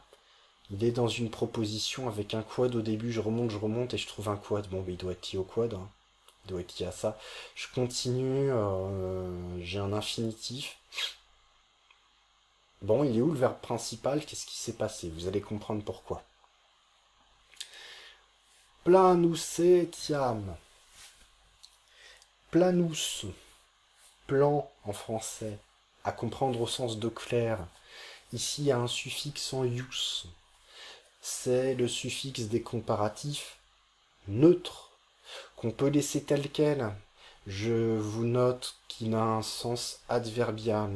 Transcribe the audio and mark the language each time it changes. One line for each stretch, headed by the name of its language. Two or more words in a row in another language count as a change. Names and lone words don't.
French: Il est dans une proposition avec un quad au début. Je remonte et je trouve un quad. Bon, il doit être lié au quad. Il doit être lié à ça. Je continue. J'ai un infinitif. Bon, il est où le verbe principal? Qu'est-ce qui s'est passé? Vous allez comprendre pourquoi.
Latin: Planus etiam. Planus,
French: plan en français, à comprendre au sens de clair. Ici, il y a un suffixe en ius. C'est le suffixe des comparatifs neutres, qu'on peut laisser tel quel. Je vous note qu'il a un sens adverbial.